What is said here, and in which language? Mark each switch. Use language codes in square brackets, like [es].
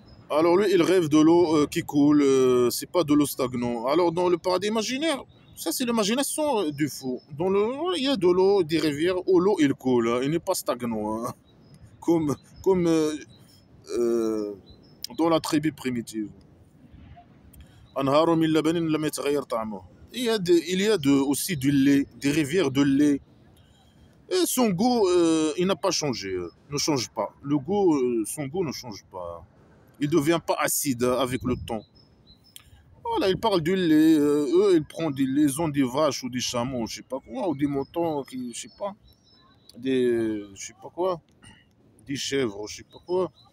[fr] Alors lui, il rêve de l'eau qui coule, c'est pas de l'eau stagnante. Alors dans le paradis imaginaire, ça c'est l'imagination du fou. Il y a de l'eau, des rivières où l'eau il coule, hein, il n'est pas stagnant, hein, comme euh, dans la tribu primitive. [ar] أنهار من لبن لم يتغير طعمه. [fr] Aussi du lait, des rivières de lait. Et son goût, il n'a pas changé, ne change pas. Son goût ne change pas. Il ne devient pas acide avec le temps. Voilà, il parle du lait. Eux, ils prennent les os des vaches ou des chameaux, je sais pas quoi, ou des moutons, je sais pas, je sais pas quoi, des chèvres, je sais pas quoi.